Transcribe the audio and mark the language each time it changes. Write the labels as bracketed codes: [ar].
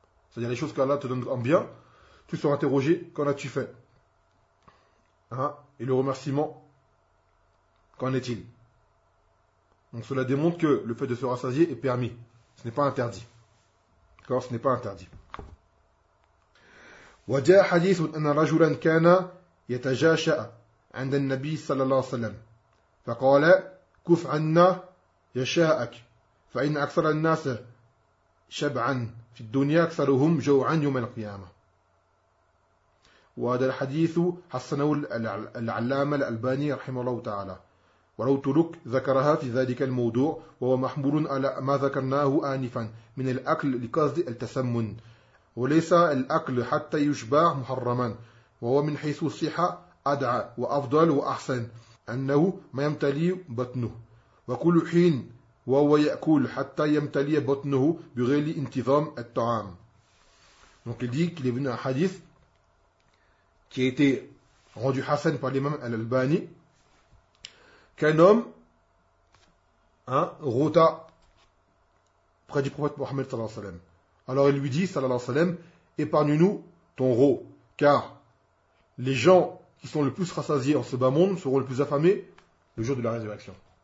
[fr] C'est-à-dire les choses qu'Allah te donne en bien, tu seras interrogé, qu'en as-tu fait? Hein? Et le remerciement, qu'en est-il? Donc cela démontre que le fait de se rassasier est permis. Ce n'est pas interdit. D'accord, ce n'est pas interdit. [ar] وجاء حديث أن رجلا كان يتجاشأ عند النبي صلى الله عليه وسلم فقال كف عنا جشاءك فإن أكثر الناس شبعا في الدنيا أكثرهم جوعا يوم القيامة. وهذا الحديث حسنه العلامة الألباني رحمه الله تعالى ولو ترك ذكرها في ذلك الموضوع وهو محمول على ما ذكرناه آنفا من الأكل لقصد التسمن وليس الأكل حتى يشبع محرما وهو من حيث الصحة أدعى وأفضل وأحسن أنه ما يمتلي بطنه وكل حين وهو يأكل حتى يمتلي بطنه بغير انتظام الطعام. [fr] Donc il dit qu'il est venu un hadith qui a été rendu hassan par l'imam al-Albani qu'un homme rota près du prophète Mohammed sallallahu alayhi wa sallam. Alors il lui dit, sallallahu alayhi wa sallam, épargne-nous ton rot, car les gens qui sont le plus rassasiés en ce bas monde seront le plus affamés le jour de la résurrection.